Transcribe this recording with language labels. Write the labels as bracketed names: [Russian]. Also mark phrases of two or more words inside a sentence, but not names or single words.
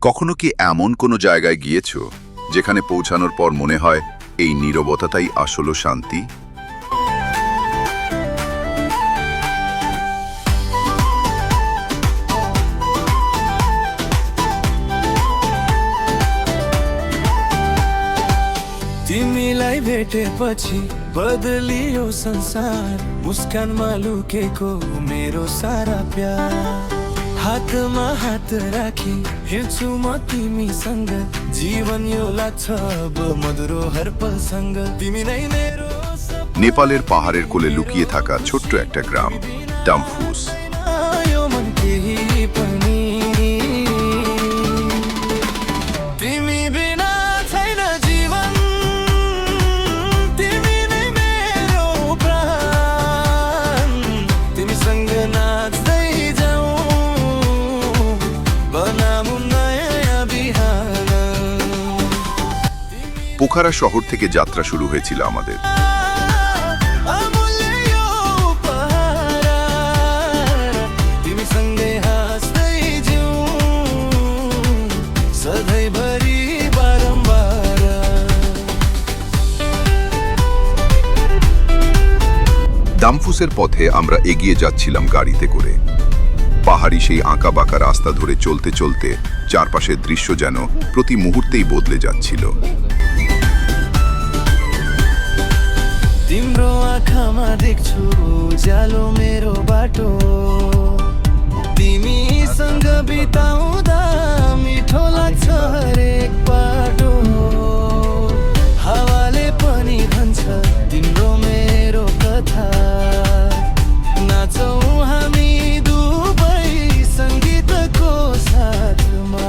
[Bangla] কখনো কি এমন কোনো জায়গায় গিয়েছো যেখানে পৌঁছানোর পর মনে হয় এই নীরবতাটাই আসল শান্তি? [Nepali] तिमीलाई भेटेपछि बदलियो संसार, मुस्कानमा लुकेको मेरो सारा प्यार। हातमा हात राखी हिँड्छु म तिमीसँग, जीवन यो लाग्छ अब मधुरो हर पलसँग। तिमी नै मेरो [Bangla] নেপালের পাহাড়ের কোলে লুকিয়ে থাকা ছোট্ট একটা গ্রাম ডাম্ফুস। [Nepali] यो मन केही पनि तिमी बिना छैन जीवन। तिमी नै मेरो प्राण, तिमीसँग नाच्दै जाऊ, बनाऊ नयाँ बिहान। [Bangla] পোখারা শহর থেকে যাত্রা শুরু হয়েছিল আমাদের। [Nepali] अमूल्य यो उपहार, तिमीसँगै हाँस्दै जिउँ, सधैँभरि बारम्बार। [Bangla] ডাম্ফুসের পথে আমরা এগিয়ে যাচ্ছিলাম গাড়িতে করে। পাহাড়ি সেই আঁকা বাঁকা রাস্তা ধরে চলতে চলতে চারপাশের দৃশ্য যেন প্রতি মুহূর্তেই বদলে যাচ্ছিল। [Nepali] तिम्रो आँखामा देख्छु उज्यालो मेरो बाटो, तिमीसँग बिताउँदा मिठो लाग्छ हरेक बाटो। हावाले पनि भन्छ तिम्रो मेरो कथा, नाचौँ हामी दुवै सङ्गीतको साथमा।